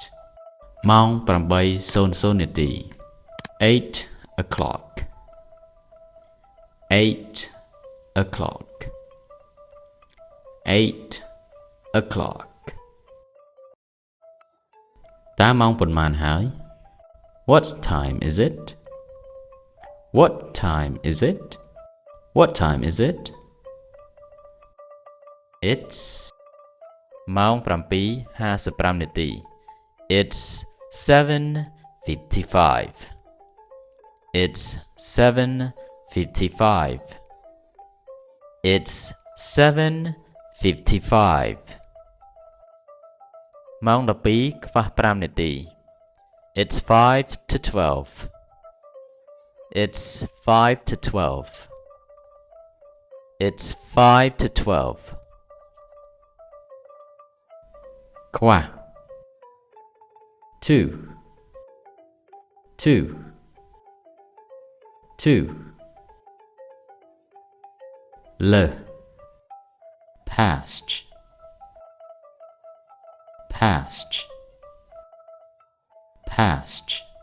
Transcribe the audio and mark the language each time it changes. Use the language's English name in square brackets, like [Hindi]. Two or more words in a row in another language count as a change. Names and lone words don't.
[Khmer] ម៉ោង 8:00 នាទី 8 o'clock. [English] 8 o'clock. 8 o'clock. [Khmer] តើម៉ោងប៉ុន្មានហើយ [English] What time is it? What time is it? What time is it? It's [Khmer] ម៉ោង 7:55 នាទី [English] It's 7:55. It's 7:55. It's 7:55. [Khmer] ម៉ោង 12:05 នាទី [English] It's 5 to 12. It's 5 to 12. It's 5 to 12. [Khmer] ខ្វះ 2 2 2 លើ [English] past, past, past.